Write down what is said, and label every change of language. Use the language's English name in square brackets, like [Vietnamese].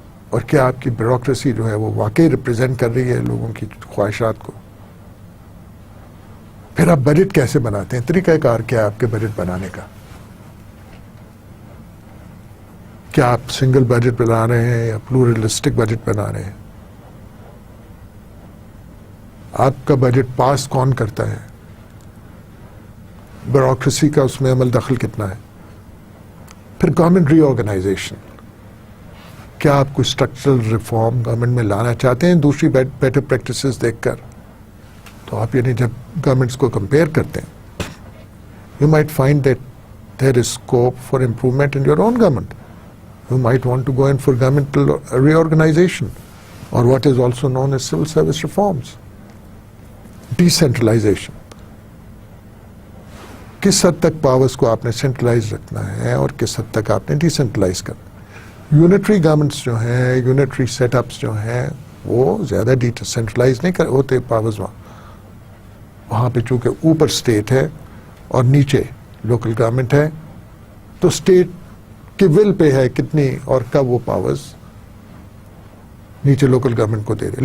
[Urdu] اور کیا آپ کی بیوروکریسی جو ہے وہ واقعی ریپرزینٹ کر رہی ہے لوگوں کی خواہشات کو؟ پھر آپ بجٹ کیسے بناتے ہیں؟ طریقہ کار کیا ہے آپ کے بجٹ بنانے کا؟ کیا آپ سنگل بجٹ بنا رہے ہیں یا پلورلسٹک بجٹ بنا رہے ہیں؟ آپ کا بجٹ پاس کون کرتا ہے؟ بیوروکریسی کا اس میں عمل دخل کتنا ہے؟ پھر گورنمنٹ ری آرگنائزیشن. کیا آپ کوئی اسٹرکچرل ریفارم گورنمنٹ میں لانا چاہتے ہیں دوسری بیٹر پریکٹسز دیکھ کر؟ تو آپ یعنی جب گورنمنٹس کو کمپیئر کرتے ہیں [English] You might find that there is scope for improvement in your own government. You might want to go in for governmental reorganization or what is also known as civil service reforms. Decentralization. [Urdu] کس حد تک powers کو آپ نے centralise رکھنا ہے اور کس حد تک آپ نے ڈیسینٹرلائز کرنا. یونٹری گورنمنٹس جو ہیں یونٹری سیٹ اپس جو ہیں وہ زیادہ ڈیسینٹرلائز نہیں ہوتے پاورز. وہاں پہ چونکہ اوپر اسٹیٹ ہے اور نیچے لوکل گورنمنٹ ہے تو اسٹیٹ کہ ول پہ ہے کتنی اور کب وہ پاورز نیچے لوکل گورنمنٹ کو دے رہے.